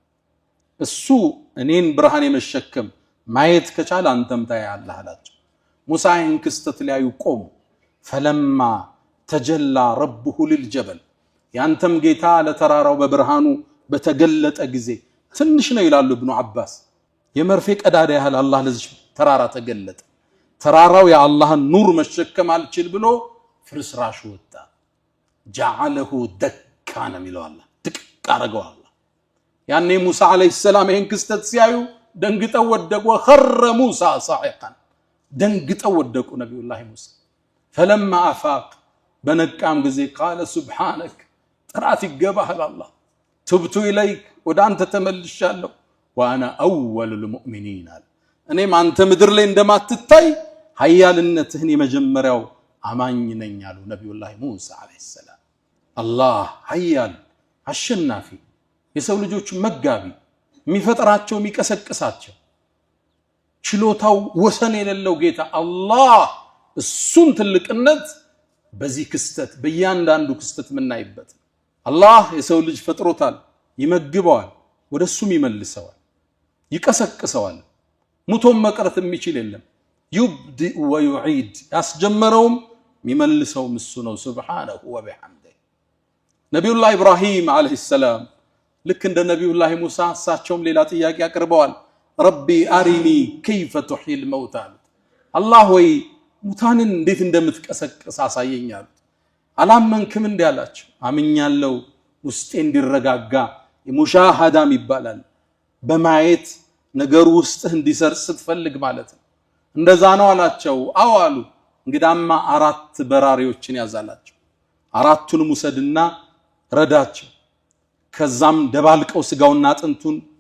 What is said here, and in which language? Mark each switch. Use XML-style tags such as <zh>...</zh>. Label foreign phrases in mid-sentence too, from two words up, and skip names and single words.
<am>እሱ እኔን ብርሃን የመሸከም ማየት ከቻለ አንተም ታያለህ አላቸው ሙሳ ይህን ክስተት ሊያዩ ቆሙ</am> <ar>فلما تجلى ربه للجبل</ar> <am>ያንተም ጌታ ለተራራው በብርሃኑ በተገለጠ ጊዜ ትንሽ ነው ይላሉ ኢብኑ አባስ የመርፌ ቀዳዳ ያህል አላህ ለዚህ ተራራ ተገለጠ ተራራው የአላህን ኑር መሸከም አልችል ብሎ ፍርስራሽ ወጣ</am> <ar>جعله دكا</ar> <am>ነው የሚለው አላህ ድቅቅ አረገው አላህ ያኔ ሙሳ</am> <ar>عليه سلام</ar> <am>ይሄን ክስተት ሲያዩ ደንግጠው ወደቁ</am> <ar>خر موسى صاعقا</ar> <am>ደንግጠው ወደቁ ነብዩላህ ሙሳ</am> <ar>فلما افاق</ar> <am>በነቃም ጊዜ</am> <ar>قال سبحانك</ar> <am>ጥራት ይገባህ አላህ</am> <ar>تبت اليك</ar> <am>ወደ አንተ ተመልሻለሁ</am> <ar>وانا اول المؤمنين</ar> <am>እኔም አንተ ምድር ላይ እንደማትታይ ኃያልነትህን የመጀመሪያው አማኝ ነኝ አሉ ነብዩላህ ሙሳ</am> <ar>عليه سلام</ar> <am>አላህ ኃያል አሸናፊ የሰው ልጆች መጋቢ የሚፈጥራቸው የሚቀሰቅሳቸው ችሎታው ወሰን የሌለው ጌታ አላህ እሱን ትልቅነት በዚህ ክስተት በእያንዳንዱ ክስተት ምናይበት አላህ የሰው ልጅ ፈጥሮታል ይመግበዋል ወደሱም ይመልሰዋል ይቀሰቅሰዋል ሙቶም መቅረት የሚችል የለም</am> <ar>يبدئ ويعيد</ar> <am>ያስጀመረውም የሚመልሰውም እሱ ነው</am> <ar>سبحانه وبحمده</ar> <am>ነብዩላህ ኢብራሂም</am> <ar>عليه سلام</ar> <am>ልክ እንደ ነብዩላህ ሙሳ እሳቸውም ሌላ ጥያቄ አቅርበዋል</am> <ar>رب أرني كيف تحيي الموتى</ar> <am>አላህ ወይ ሙታንን እንዴት እንደምትቀሰቅስ አሳየኝ አሉት አላመንክም እንዴ አላቸው አምኛለሁ ውስጤ እንዲረጋጋ ሙሻሃዳም ይባላል በማየት ነገር ውስጥ እንዲሰርጽ ስትፈልግ ማለት ነው እንደዛ ነው አላቸው አው አሉ እንግዳማ አራት በራሪዎችን ያዛላቸው አራቱን ሙሰድና ረዳቸው ከዛም ደባልቀው ስጋውና አጥንቱን</am>